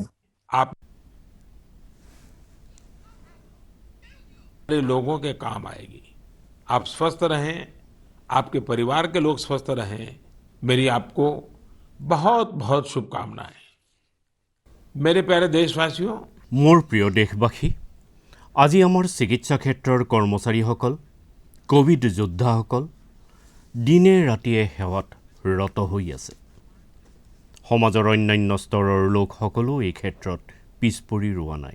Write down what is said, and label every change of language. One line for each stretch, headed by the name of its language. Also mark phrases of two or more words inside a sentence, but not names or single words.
Hindi: आप लोगों के काम आएगी। आप स्वस्थ रहें, आपके परिवार के लोग स्वस्थ रहें, मेरी आपको बहुत बहुत शुभकामनाएं। मेरे प्यारे देशवासियों,
Assamese: মোৰ প্ৰিয় দেশবাসী, আজি আমাৰ চিকিৎসা ক্ষেত্ৰৰ কৰ্মচাৰীসকল, কোভিড যোদ্ধাসকল দিনে ৰাতিয়ে সেৱাত ৰত হৈ আছে। সমাজৰ অন্যান্য স্তৰৰ লোকসকলো এই ক্ষেত্ৰত পিছ পৰি ৰোৱা নাই।